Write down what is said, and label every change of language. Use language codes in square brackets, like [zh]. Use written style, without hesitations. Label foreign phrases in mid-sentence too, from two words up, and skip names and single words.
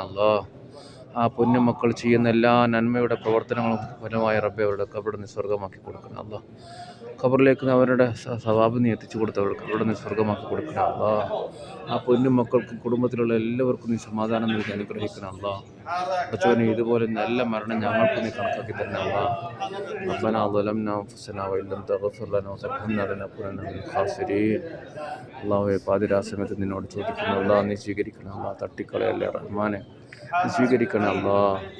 [ml] അല്ലാഹ് ആ പൊന്നു മക്കൾ ചെയ്യുന്ന എല്ലാ നന്മയുടെ പ്രവർത്തനങ്ങളും ഫലമായി റബ്ബെ അവരുടെ ഖബർ നീ സ്വർഗമാക്കി കൊടുക്കണം. അല്ലാഹ് ഖബറിലേക്ക് അവരുടെ സവാബ് നീ എത്തിച്ചു കൊടുത്ത് അവരുടെ ഖബർ നീ സ്വർഗമാക്കി കൊടുക്കണം. അല്ലാഹ് ആ പൊന്നു മക്കൾക്കും കുടുംബത്തിലുള്ള എല്ലാവർക്കും നീ സമാധാനം നൽകി അനുഗ്രഹിക്കണം. അല്ലാഹ് അച്ചവനെ ഇതുപോലെ നല്ല മരണം ഞങ്ങൾക്ക് നീ കണക്കാക്കി തരണം. [ar] അല്ലാഹ് ربنا ظلمنا أنفسنا وإن لم تغفر لنا وترحمنا لنكونن من الخاسرين. [ml] അല്ലാഹുവേ പാതിരാ സമയത്ത് നിന്നോട് ചോദിക്കുന്നു. അല്ലാഹ് നീ സ്വീകരിക്കണം. അല്ലാഹ് തട്ടിക്കളയല്ലേ റഹ്മാനെ, നീ സ്വീകരിക്കണം. അല്ലാഹ്